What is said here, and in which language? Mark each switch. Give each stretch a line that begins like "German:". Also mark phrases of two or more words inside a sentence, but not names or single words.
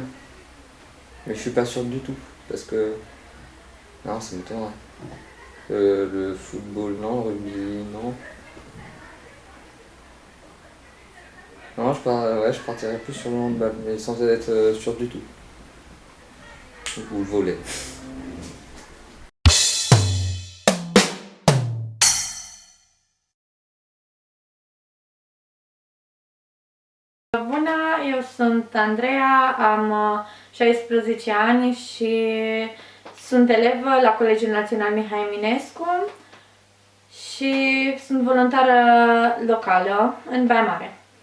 French: Mais je suis pas sûr du tout, parce que... Non, ça m'étonnerait. Le football, non, le rugby, non. Non, je partirais plus sur le handball, mais sans être sûr du tout. Ou le volley.
Romanian: Bună, eu sunt Andreea, am 16 ani și sunt elevă la Colegiul Național Mihai Eminescu și sunt voluntară locală în Baia Mare.